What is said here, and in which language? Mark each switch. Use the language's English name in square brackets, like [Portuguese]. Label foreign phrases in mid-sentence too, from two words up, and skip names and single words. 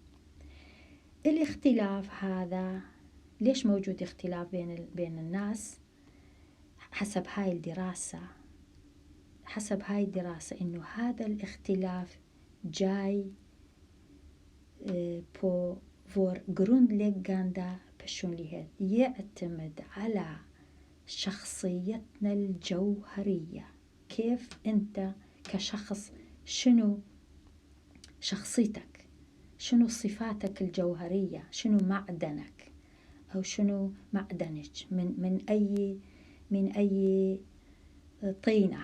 [Arabic] الاختلاف هذا ليش موجود اختلاف بين الناس؟ حسب هاي الدراسة إنه هذا الاختلاف جاي [Swedish] på vår grundläggande personlighet، [Arabic] يعتمد على شخصيتنا الجوهرية. كيف أنت كشخص، شنو شخصيتك، شنو صفاتك الجوهرية، شنو معدنك أو شنو معدنك، من أي طينة.